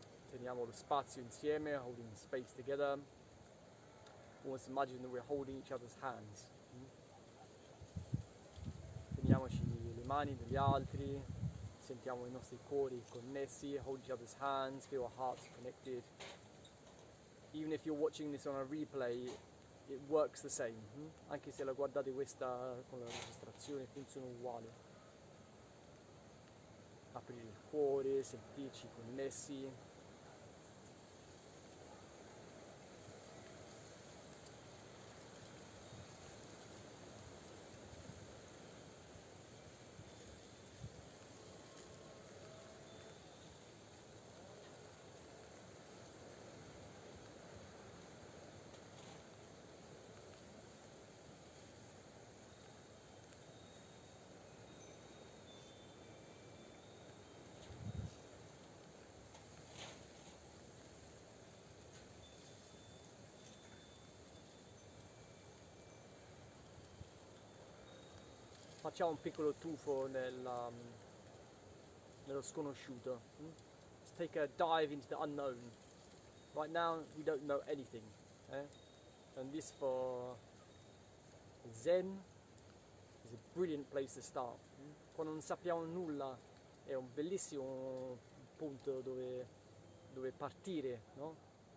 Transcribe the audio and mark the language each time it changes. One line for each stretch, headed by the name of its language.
Italian: Teniamo lo spazio insieme,
English: holding space together. Almost imagine that we're holding each other's hands.
Italian: Teniamoci le mani degli altri, sentiamo i nostri cuori connessi,
English: hold each other's hands, feel our hearts connected. Even if you're watching this on a replay, it works the same.
Italian: Anche se la guardate questa con la registrazione funziona uguale. Aprire il cuore, sentirci connessi. Facciamo un piccolo tuffo nello sconosciuto.
English: Let's take a dive into the unknown. Right now we don't know anything. And this for Zen is a brilliant place to start.
Italian: Quando non sappiamo nulla è un bellissimo punto dove partire, no?